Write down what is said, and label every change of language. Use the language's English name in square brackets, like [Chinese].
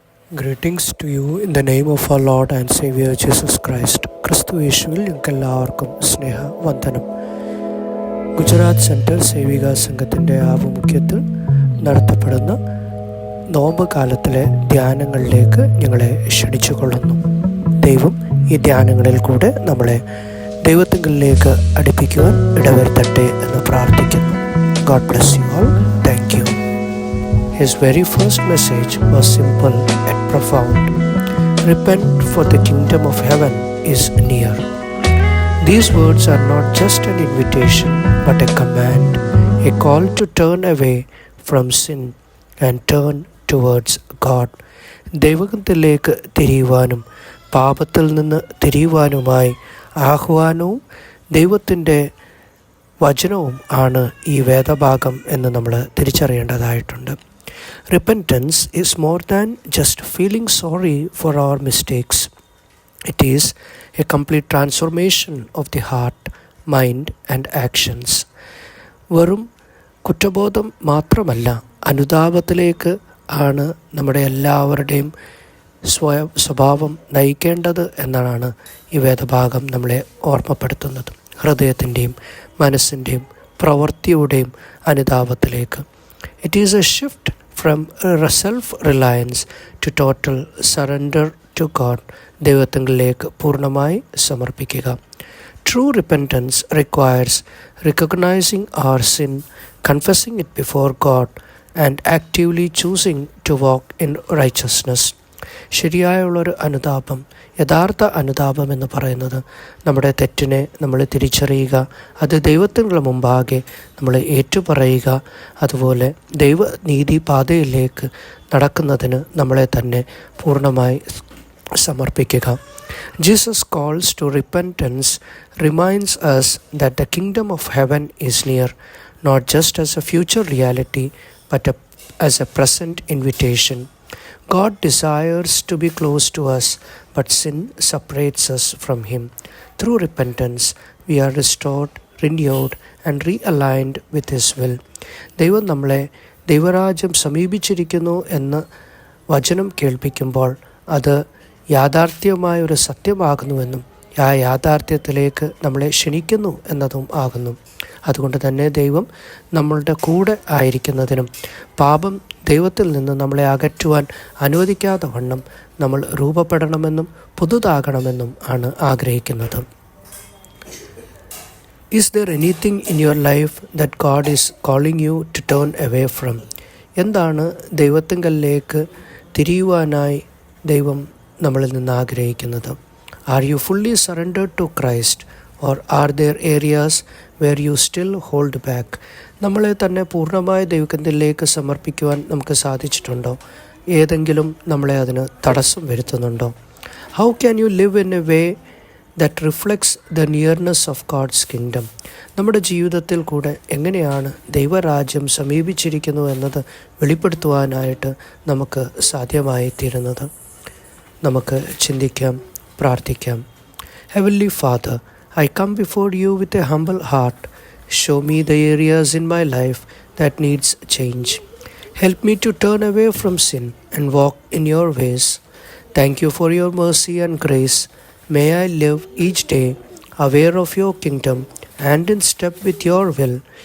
[English] Greetings to you in the name of our Lord and Savior Jesus Christ. [Malayalam] ക്രിസ്തു യേശുവിൽ ഞങ്ങൾക്കെല്ലാവർക്കും സ്നേഹവന്ദനം. Gujarat centre Sevika സംഘത്തിൻ്റെ ആഭിമുഖ്യത്തിൽ നടത്തപ്പെടുന്ന നോമ്പ് കാലത്തിലെ ധ്യാനങ്ങളിലേക്ക് ഞങ്ങളെ ക്ഷണിച്ചുകൊള്ളുന്നു. ദൈവം ഈ ധ്യാനങ്ങളിൽ കൂടെ നമ്മളെ ദൈവത്തിങ്കലേക്ക് അടുപ്പിക്കുവാൻ ഇടവരുത്തട്ടെ എന്ന് പ്രാർത്ഥിക്കുന്നു. [English] God bless you all. Thank you. His very first message was simple and profound. Repent, for the kingdom of heaven is near. These words are not just an invitation, but a command, a call to turn away from sin and turn towards God. [Malayalam] ദൈവത്തിലേക്ക് തിരിയുവാനും പാപത്തിൽ നിന്ന് തിരിയുവാനുമായി ആഹ്വാനവും ദൈവത്തിൻ്റെ വചനവും ആണ് ഈ വേദഭാഗം എന്ന് നമ്മൾ തിരിച്ചറിയേണ്ടതായിട്ടുണ്ട്. [English] Repentance is more than just feeling sorry for our mistakes. It is a complete transformation of the heart, mind and actions. [Malayalam] വെറും കുറ്റബോധം മാത്രമല്ല, അനുതാപത്തിലേക്ക് ആണ് നമ്മുടെ എല്ലാവരുടെയും സ്വഭാവം നയിക്കേണ്ടത് എന്നാണ് ഈ വേദഭാഗം നമ്മളെ ഓർമ്മപ്പെടുത്തുന്നത്. ഹൃദയത്തിൻ്റെയും മനസ്സിൻ്റെയും പ്രവൃത്തിയുടെയും അനുതാപത്തിലേക്ക്. [English] It is a shift from self-reliance to total surrender to God. [Malayalam] ദൈവത്തിലേക്ക് പൂർണ്ണമായി സമർപ്പിക്കുക. [English] True repentance requires recognizing our sin, confessing it before God, and actively choosing to walk in righteousness. [Malayalam] ശരിയായുള്ളൊരു അനുതാപം, യഥാർത്ഥ അനുതാപം എന്ന് പറയുന്നത് നമ്മുടെ തെറ്റിനെ നമ്മൾ തിരിച്ചറിയുക, അത് ദൈവത്തിൻ്റെ മുമ്പാകെ നമ്മൾ ഏറ്റുപറയുക, അതുപോലെ ദൈവനീതി പാതയിലേക്ക് നടക്കുന്നതിന് നമ്മളെ തന്നെ പൂർണ്ണമായി സമർപ്പിക്കുക. [English] Jesus calls to repentance reminds us that the kingdom of heaven is near, not just as a future reality, but as a present invitation. God desires to be close to us, but sin separates us from Him. Through repentance, we are restored, renewed, and realigned with His will. [Malayalam] ദൈവം നമ്മളെ ദൈവരാജ്യം സമീപിച്ചിരിക്കുന്നു എന്ന് വചനം കേൾപ്പിക്കുമ്പോൾ അത് യാഥാർത്ഥ്യമായൊരു സത്യമാകുന്നുവെന്നും ആ യാഥാർത്ഥ്യത്തിലേക്ക് നമ്മളെ ക്ഷണിക്കുന്നു എന്നതും ആകുന്നു. അതുകൊണ്ട് തന്നെ ദൈവം നമ്മളുടെ കൂടെ ആയിരിക്കുന്നതിനും പാപം ദൈവത്തിൽ നിന്ന് നമ്മളെ അകറ്റുവാൻ അനുവദിക്കാതെ വണ്ണം നമ്മൾ രൂപപ്പെടണമെന്നും പുതുതാകണമെന്നും ആണ് ആഗ്രഹിക്കുന്നത്. [English] Is there anything in your life that God is calling you to turn away from? [Malayalam] എന്താണ് ദൈവത്തിങ്കലേക്ക് തിരിയുവാനായി ദൈവം നമ്മളിൽ നിന്ന് ആഗ്രഹിക്കുന്നത്? [English] Are you fully surrendered to Christ, or are there areas where you still hold back? [Malayalam] നമ്മളെ തന്നെ പൂർണ്ണമായ ദൈവത്തിലേക്ക് സമർപ്പിക്കുവാൻ നമുക്ക് സാധിച്ചിട്ടുണ്ടോ? ഏതെങ്കിലും നമ്മളെ അതിന് തടസ്സം വരുത്തുന്നുണ്ടോ? [English] How can you live in a way that reflects the nearness of God's kingdom? [Malayalam] നമ്മുടെ ജീവിതത്തിൽ കൂടെ എങ്ങനെയാണ് ദൈവരാജ്യം സമീപിച്ചിരിക്കുന്നു എന്നത് വെളിപ്പെടുത്തുവാനായിട്ട് നമുക്ക് സാധ്യമായി തീരുന്നത്? നമുക്ക് ചിന്തിക്കാം, പ്രാർത്ഥിക്കാം. [English] Heavenly Father, I come before you with a humble heart. Show me the areas in my life that needs change. Help me to turn away from sin and walk in your ways. Thank you for your mercy and grace. May I live each day aware of your kingdom and in step with your will.